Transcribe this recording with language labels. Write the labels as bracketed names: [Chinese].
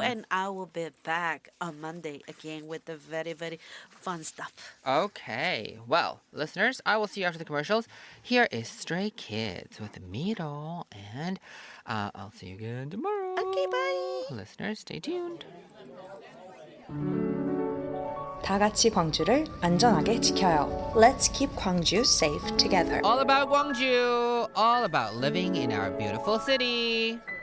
[English] And I will be back on Monday again with the very, very fun stuff. Okay. Well, listeners, I will see you after the commercials. Here is Stray Kids with Miro. And I'll see you again tomorrow. Okay, bye. Listeners, stay tuned. [Korean] 다 같이 광주를 안전하게 지켜요. [English] Let's keep Gwangju safe together. All about Gwangju. All about living in our beautiful city.